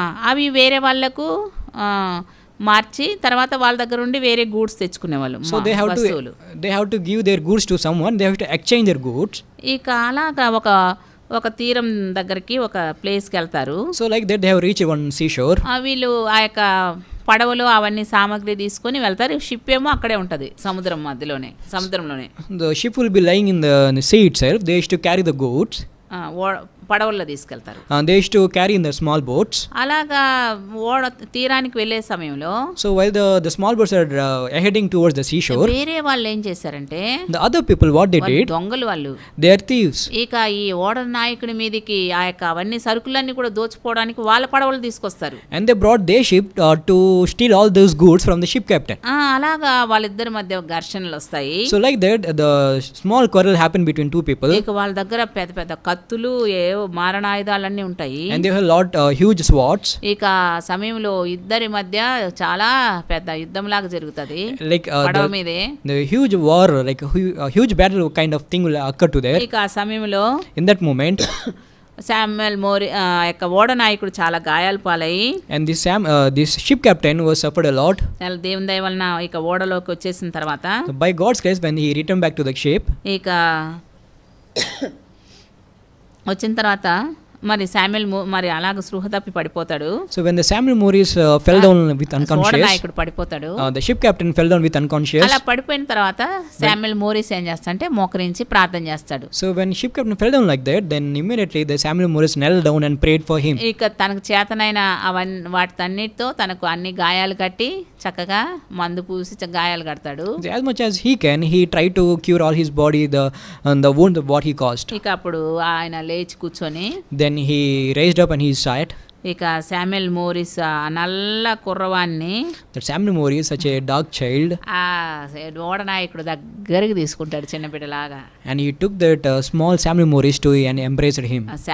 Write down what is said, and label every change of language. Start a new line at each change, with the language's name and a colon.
Telugu: అవి వేరే వాళ్ళకు మార్చి తర్వాత వాళ్ళ దగ్గర నుండి వేరే goods తెచ్చుకునేవాళ్ళు.
English: So they have to give their goods to someone. They have to exchange their goods.
Telugu: ఇక అలాగా ఒక తీరం దగ్గరికి ఒక ప్లేస్కి వెళ్తారు.
English: So like that they have reached one seashore.
Telugu: వీళ్ళు ఆ యొక్క పడవలో అవన్నీ సామాగ్రి తీసుకొని వెళ్తారు. షిప్ ఏమో అక్కడే ఉంటుంది సముద్రంలోనే.
English: The ship will be lying in the sea itself. They used to carry the goods.
Telugu: పడవల్లో తీసుకెళ్తారు.
English: They used to carry in the small boats.
Telugu: అలాగా ఓడ తీరానికి వెళ్ళే సమయంలో
English: So while the small boats are heading towards the seashore,
Telugu: వేరే వాళ్ళు ఏం చేశారంటే
English: the other people what they did,
Telugu: దొంగలు వాళ్ళు,
English: they are thieves.
Telugu: ఇక ఈ ఓడ నాయకుడి మీదకి ఆ యొక్క అవన్నీ సరుకులన్నీ కూడా దోచుకోవడానికి వాళ్ళ పడవలు తీసుకొస్తారు.
English: And they brought their ship to steal all those goods from the ship captain.
Telugu: అలాగా వాళ్ళిద్దరి మధ్య ఘర్షణలు వస్తాయి.
English: So like that the small quarrel happened between two people.
Telugu: ఇక వాళ్ళ దగ్గర పెద్ద పెద్ద కత్తులు మారణాయుధాలన్నీ ఉంటాయి.
English: And they have a lot huge swords.
Telugu: ఇక సమయంలో ఇద్దరి మధ్య చాలా పెద్ద యుద్ధం లాగా జరుగుతుంది.
English: Like
Telugu: పడవ మీదే
English: the huge war, like a huge battle kind of thing will occur to there.
Telugu: ఇక ఆ సమయంలో
English: In that moment
Telugu: శామ్యుయల్ యొక్క ఓడ నాయకుడు చాలా గాయాలు పాలయ్యి,
English: and this ship captain was suffered a lot.
Telugu: దేవుని దయ వలన ఇక ఓడలోకి వచ్చేసిన తర్వాత
English: So by God's grace, when he returned back to the ship,
Telugu: ఇక వచ్చిన తర్వాత మరి శామ్యుయల్ మరి అలాగ స్పృహ తప్పి పడిపోతాడు.
English: So when the Samuel Morris fell down with unconscious,
Telugu: నాయకుడు పడిపోతాడు.
English: the ship captain fell down with unconscious.
Telugu: అలా పడిపోయిన తర్వాత శామ్యుయల్ మోరిస్ ఏం చేస్తాడంటే మోకరించి ప్రార్థన చేస్తాడు.
English: So when ship captain fell down like that, then immediately the Samuel Morris knelt down and prayed for him.
Telugu: ఇక తనకు చేతనైన వాటితో తనకు అన్ని గాయాలు కట్టి చక్కగా మందు పూసి గాయాలు కడతాడు.
English: As much as he can, he tried to cure all his body the wound what he caused.
Telugu: ఇక అప్పుడు ఆయన లేచి కూర్చొని
English: Then he raised up and he sat.
Telugu: ఇక శామ్యుయల్ మోరిస్ నల్ల కుర్రవాన్ని,
English: That Samuel Morris, such a dark child,
Telugu: ఆ ఓడ నాయకుడు దగ్గరికి తీసుకుంటాడు చిన్నపిల్లలాగా.
English: and he took that small Samuel Morris to and embraced him.